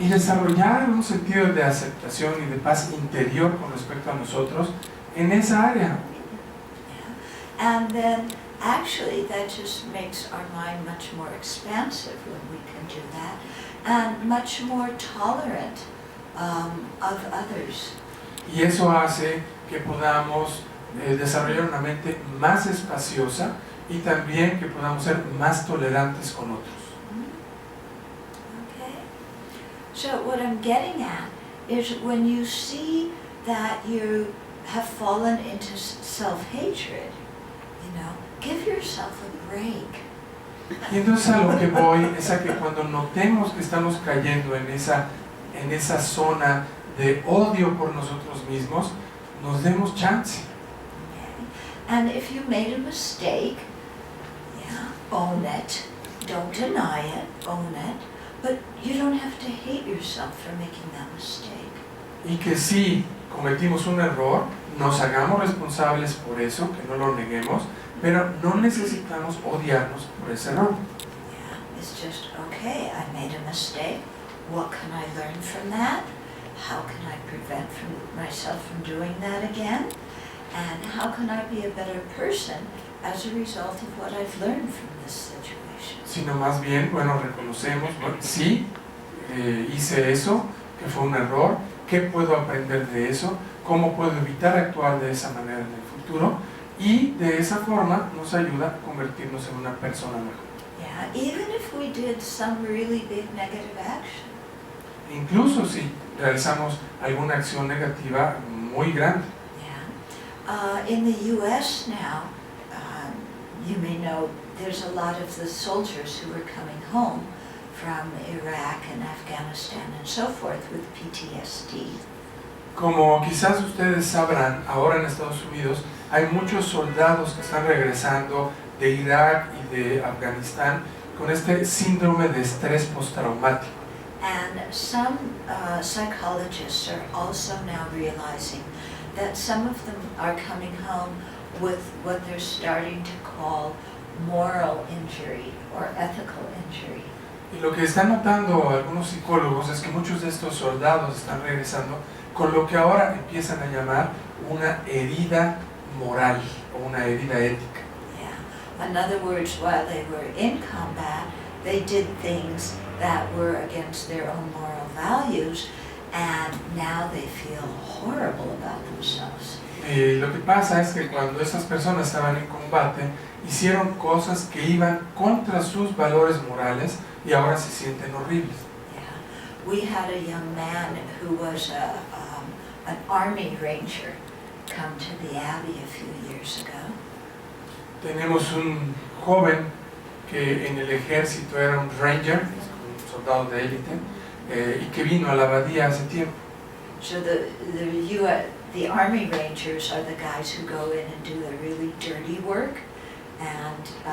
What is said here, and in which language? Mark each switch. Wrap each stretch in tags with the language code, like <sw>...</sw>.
<es>y desarrollar un sentido de aceptación y de paz interior con respecto a nosotros en esa área.</es> <en>And then actually that just makes our mind much more expansive when we can do that, and much more tolerant of others.</en> <es>Y eso hace que podamos desarrollar una mente más espaciosa y también que podamos ser más tolerantes con otros.</es> <en>Okay. So what I'm getting at is when you see that you have fallen into self-hatred, give yourself a break.</en> <es>Y entonces a lo que voy es a que cuando notemos que estamos cayendo en esa zona de odio por nosotros mismos, nos demos chance.</es> <en>Okay. And if you made a mistake, own it. Don't deny it, own it. But you don't have to hate yourself for making that mistake.</en> <es>Y que si cometimos un error, nos hagamos responsables por eso, que no lo neguemos, pero no necesitamos odiarnos por ese error.</es> <en>Yeah, it's just, okay, I made a mistake. What can I learn from that? How can I prevent myself from doing that again? And how can I be a better person as a result of what I've learned from this situation?</en> <es>Sino más bien, bueno, reconocemos, sí, hice eso, que fue un error, ¿qué puedo aprender de eso? ¿Cómo puedo evitar actuar de esa manera en el futuro? Y de esa forma nos ayuda a convertirnos en una persona mejor.</es> <en>Yeah, even if we did some really big negative action.</en> <es>Incluso si realizamos alguna acción negativa muy grande.</es> <en>Yeah. In the U.S. now, you may know, there's a lot of the soldiers who are coming home from Iraq and Afghanistan and so forth with PTSD.</en> <es>Como quizás ustedes sabrán, ahora en Estados Unidos hay muchos soldados que están regresando de Irak y de Afganistán con este síndrome de estrés postraumático.</es> <en>And some psychologists are also now realizing that some of them are coming home with what they're starting to call moral injury or ethical injury.</en> <es>Y lo que están notando algunos psicólogos es que muchos de estos soldados están regresando con lo que ahora empiezan a llamar una herida moral o una herida ética.</es> <en>Yeah. In other words, while they were in combat, they did things that were against their own moral values, and now they feel horrible about themselves.</en> <es>Y lo que pasa es que cuando esas personas estaban en combate, hicieron cosas que iban contra sus valores morales y ahora se sienten horribles.</es> <en>Yeah. We had a young man who was an Army Ranger come to the Abbey a few years ago.</en> <es>Tenemos un joven que en el ejército era un ranger, un soldado de élite, y que vino a la abadía hace tiempo.</es> <en>So the Army Rangers are the guys who go in and do the really dirty work, and</en>